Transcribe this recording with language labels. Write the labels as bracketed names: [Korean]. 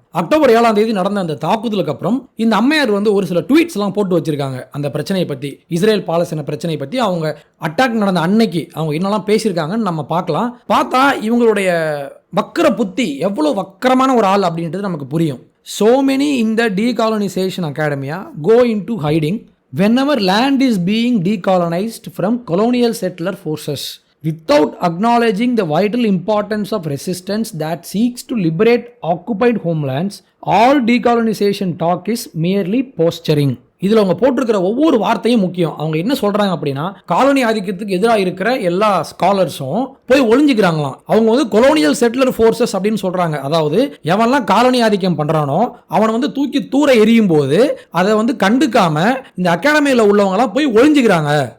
[Tamil] October 7ஆம் தேதி நடந்த அந்த தாக்குதலுக்கு அப்புறம் இந்த அம்மையார் ஒரு சில ட்வீட்ஸ் எல்லாம் போட்டு வச்சிருக்காங்க. அந்த பிரச்சனையை பத்தி, இஸ்ரேல் பாலஸ்தீன பிரச்சனை பத்தி, அவங்க அட்டாக் நடந்த அன்னைக்கு அவங்க என்னெல்லாம் பேசியிருக்காங்கன்னு நம்ம பார்க்கலாம். பார்த்தா இவங்களுடைய வக்கர புத்தி எவ்வளவு வக்கரமான ஒரு ஆள் அப்படின்றது நமக்கு புரியும். [English] So many in the decolonization academia go into hiding whenever land is being decolonized from colonial settler forces without acknowledging the vital importance of resistance that seeks to liberate occupied homelands. All decolonization talk is merely posturing. [Tamil] இதில் அவங்க போட்டிருக்கிற ஒவ்வொரு வார்த்தையும் முக்கியம். அவங்க என்ன சொல்றாங்க அப்படின்னா, காலனி ஆதிக்கத்துக்கு எதிராக இருக்கிற எல்லா ஸ்காலர்ஸும் போய் ஒளிஞ்சுக்கிறாங்களாம். அவங்க கொலோனியல் செட்டிலர் ஃபோர்ஸஸ் அப்படின்னு சொல்றாங்க. அதாவது எவன்லாம் காலனி ஆதிக்கம் பண்றானோ அவனை தூக்கி தூர எரியும் போது அதை கண்டுக்காம இந்த அகாடமியில் உள்ளவங்கலாம் போய் ஒளிஞ்சுக்கிறாங்க.